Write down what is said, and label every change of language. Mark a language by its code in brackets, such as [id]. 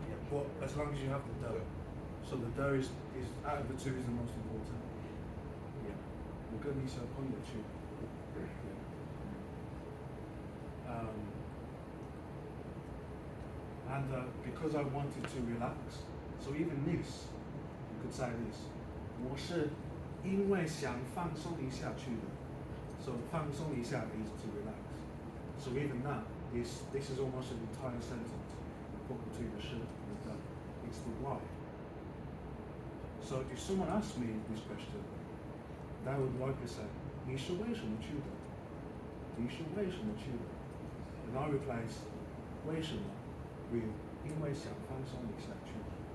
[en] But as long as you have the the. So the the is out of the two is the most important. [zh] Yeah. 我跟一些朋友去. [en] And because I wanted to relax, so even this, you could say this. [zh] 我是因为想放松一下去的. [en] So 放松一下 is to relax. So even that, this is almost an entire sentence. Put between the 是 and the. It's the why. So if someone asks me this question, they would likely say, [zh] 你是为什么去的? 你是为什么去的? [en] And I replace 为什么 with [zh] 因为想放松一下去的.